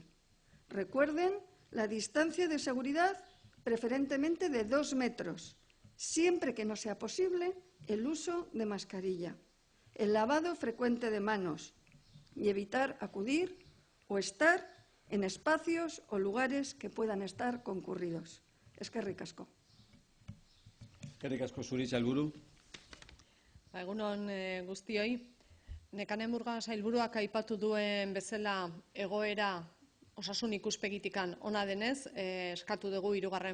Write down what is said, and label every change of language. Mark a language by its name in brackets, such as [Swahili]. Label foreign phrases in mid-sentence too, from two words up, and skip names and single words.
[Spanish] Recuerden la distancia de seguridad preferentemente de 2 metros, siempre que no sea posible el uso de mascarilla, el lavado frecuente de manos y evitar acudir o estar en espacios o lugares que puedan estar concurridos. [Basque] Eskerrik asko. Eskerrik asko zuri, sailburu. Egunon guztioi, Nekane Murga sailburuak aipatu duen bezala egoera osasun ikuspegitikan ona denez, eskatu dugu 3.